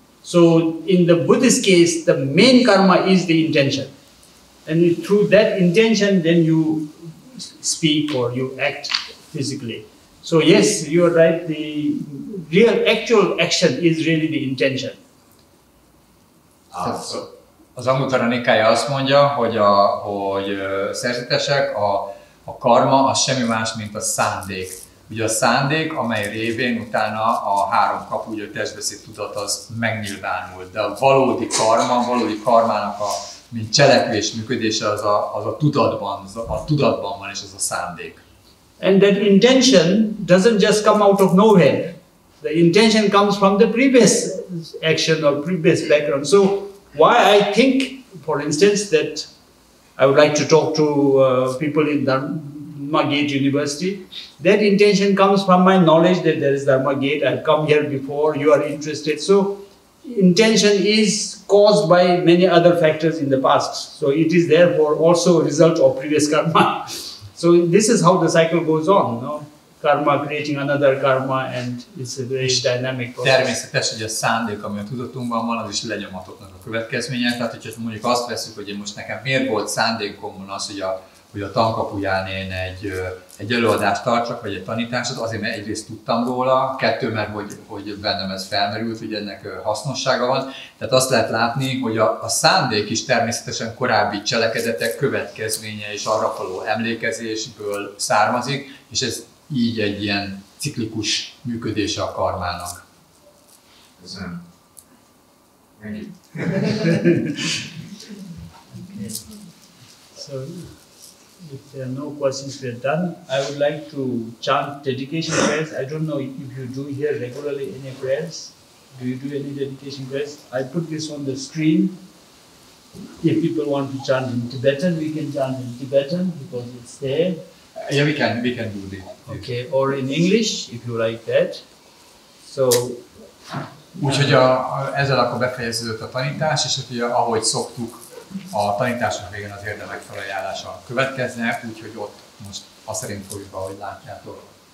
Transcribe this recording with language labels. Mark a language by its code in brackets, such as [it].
[en] So, in the Buddhist case, the main karma is the intention, and through that intention, then you speak or you act physically. So yes, you are right, the real actual action is really the intention. [hu] Az Anguttara Nikája azt mondja, hogy szerzetesek, a karma az semmi más, mint a szándék. Ugye a szándék, amely révén utána a három kapu, ugye a testbeszéd tudat az megnyilvánul. De a valódi karmának mint cselekvés működése az a tudatban van, és az a szándék. [en] And that intention doesn't just come out of nowhere. The intention comes from the previous action or previous background. So why I think, for instance, that I would like to talk to people in Dharma Gate University, that intention comes from my knowledge that there is Dharma Gate, I've come here before, you are interested. So intention is caused by many other factors in the past. So it is therefore also a result of previous karma. So this is how the cycle goes on, no? Karma creating another karma, and it's a very dynamic process. [hu] Természetes, hogy a szándék, ami a tudatunkban van, az is lenyomatoknak a következménye. Tehát, hogyha mondjuk azt veszük, hogy most nekem miért volt szándékomban az, hogy a tankapuján én egy előadást tartsak, vagy egy tanításot, azért, mert egyrészt tudtam róla, kettő, mert hogy bennem ez felmerült, hogy ennek hasznossága van. Tehát azt lehet látni, hogy a szándék is természetesen korábbi cselekedetek következménye és arra való emlékezésből származik, és ez így egy ilyen ciklikus működése a karmának. Köszönöm. [en] Thank you. So, if there are no questions, we are done. I would like to chant dedication prayers. I don't know if you do here regularly any prayers. Do you do any dedication prayers? I put this on the screen. If people want to chant in Tibetan, we can chant in Tibetan because it's there. Yeah, we can do this. Okay, or in English, if you like that. So. [hu] Úgyhogy ezzel akkor befejeződött a tanítás, és ugye, ahogy szoktuk, A tanítások végén az érdemek felajánlása következne, úgyhogy ott most azt szerint fogjuk, ahogy látjátok.